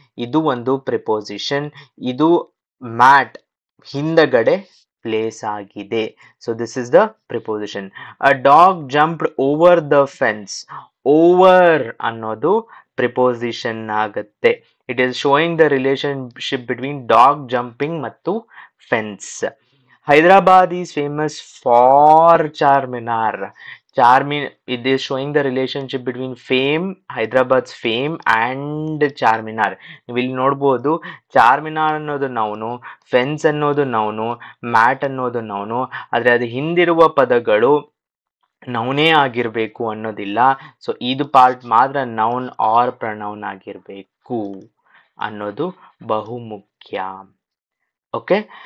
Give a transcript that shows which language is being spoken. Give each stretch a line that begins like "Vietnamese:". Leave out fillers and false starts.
Kannada: ಇದು ಒಂದು ಪ್ರಿಪೋಸಿಷನ್. ಇದು ಮ್ಯಾಟ್ ಹಿಂದಗಡೆ ಪ್ಲೇಸ್ ಆಗಿದೆ.
English: So this is the preposition. A dog jumped over the fence.
Kannada: Over ಅನ್ನೋದು ಪ್ರಿಪೋಸಿಷನ್ ಆಗುತ್ತೆ.
English: It is showing the relationship between dog jumping ಮತ್ತು fence. Hyderabad is famous for Charminar. It is showing the relationship between fame, Hyderabad's fame and Charminar.
Kannada: ನೀವು ಇಲ್ಲಿ ನೋಡ್ಬೋದು, ಚಾರ್ಮಿನಾರ್ ಅನ್ನೋದು noun, fence ಅನ್ನೋದು noun, mat ಅನ್ನೋದು noun. ಆದ್ರೆ ಅದು ಹಿಂದಿರುವ ಪದಗಳು ನೌನೇ ಆಗಿರ್ಬೇಕು ಅನ್ನೋದಿಲ್ಲ. ಸೊ ಇದು ಪಾರ್ಟ್ ಮಾತ್ರ ನೌನ್ ಆರ್ ಪ್ರನೌನ್ ಆಗಿರ್ಬೇಕು ಅನ್ನೋದು ಬಹುಮುಖ್ಯ. ಓಕೆ.